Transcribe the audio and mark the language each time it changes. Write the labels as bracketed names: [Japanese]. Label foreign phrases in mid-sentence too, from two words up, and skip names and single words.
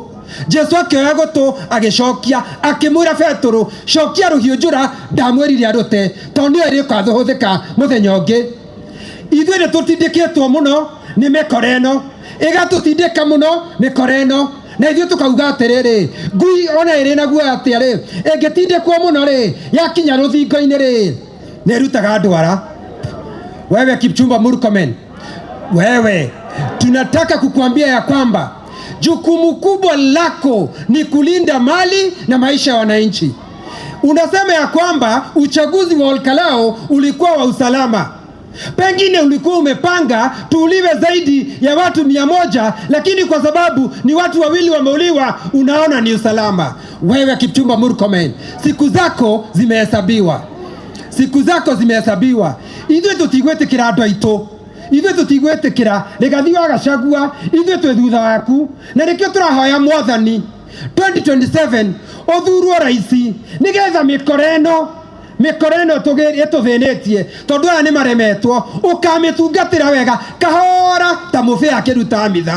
[Kikuyu] Jesu akioya gutu agicokia akimwira Petro cokia ruhiu njura ndamwirire arute tondu iri kwathuhuthika muthenya ungi. Ithuĩ nĩ tũtindĩkĩtwo mũno nĩ mĩkora ĩno, ĩgatũtindĩka mũno mĩkora ĩno, na ithuĩ tũkauga atĩrĩrĩ, ngui ona ĩrĩ na guoya atĩa rĩ, ĩngĩtindĩkwo mũno rĩ, yakinya rũthingo-inĩ rĩ, nĩ ĩrutaga ndwara. [Swahili] Wewe Kipchumba Murkomen, wewe tunataka kukuambia ya kwamba jukumu kubwa lako ni kulinda mali na maisha ya wananchi. Unasema ya kwamba uchaguzi wa Olkalao ulikuwa wa usalama. Pengine ulikuwa umepanga tuuliwe zaidi ya watu 100, lakini kwa sababu ni watu wawili wameuliwa unaona ni usalama. Wewe Kipchumba Murkomen, siku zako zimehesabiwa. Siku zako zimehesabiwa. [Kikuyu] Ithuĩ tũtigwĩtĩkĩra andũ aitũ. Ithuĩ tũtigwĩtĩkĩra Rigathi wa Gachagua, ithuĩ twĩ thutha waku. Na nĩkĩo tũrahoya Mwathani 2027 ũthurwo raisi nĩgetha mĩkora ĩno ĩtũthĩnĩtie tondu aya nĩ maremetwo ũkamĩtungatĩra wega kahora ta mũbĩa akĩruta mitha.